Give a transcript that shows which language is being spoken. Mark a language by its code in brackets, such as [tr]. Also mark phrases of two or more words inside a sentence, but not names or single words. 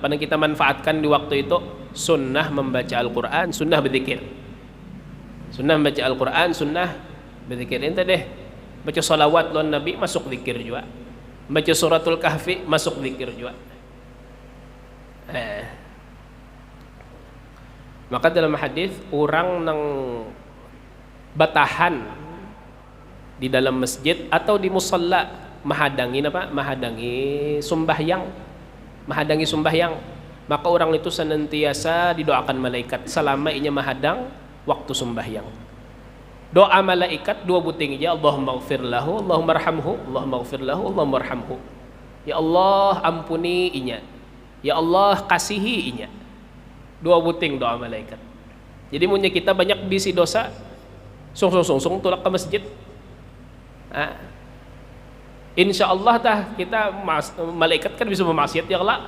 [bjn] pada kita manfaatkan di waktu itu sunnah membaca Al-Quran sunnah berzikir sunnah membaca Al-Quran sunnah berzikir ente deh baca salawat lawan Nabi masuk zikir juga baca suratul kahfi masuk zikir juga maka dalam hadis orang nang batahan di dalam masjid atau di musalla mahadangi apa? Mahadangi sembahyang. Mahadangi sembahyang. Maka orang itu senantiasa didoakan malaikat selama inya mahadang waktu sembahyang. Doa malaikat dua buting aja, [ar] اللهم اغفر له، اللهم ارحمه، اللهم اغفر له، اللهم ارحمه. [bjn] Ya Allah ampuni inya. Ya Allah kasihi inya. Dua buting doa malaikat. Jadi punya kita banyak bisi dosa, sung tulak ke masjid. [ar] إن شاء الله [bjn] kita malaikat kan bisa memaksiat ya Allah.